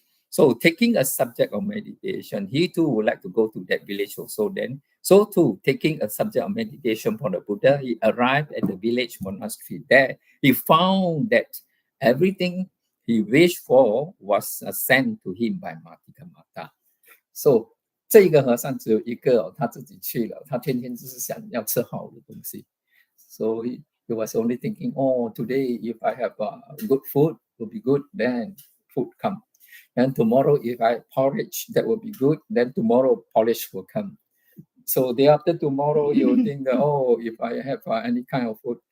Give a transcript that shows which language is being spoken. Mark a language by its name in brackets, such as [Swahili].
[English] So taking a subject of meditation, he too would like to go to that village also then. So too, taking a subject of meditation for the Buddha, he arrived at the village monastery. There, he found that everything he wished for was sent to him by Matika Mata. [Chinese] So 这个和尚只有一个他自己去了，他天天就是想要吃好的东西。 [English] So he was only thinking, today if I have good food, will be good, then food come. And tomorrow if I porridge, that will be good, then tomorrow porridge will come. So day after tomorrow, you think that, if I have any kind of food.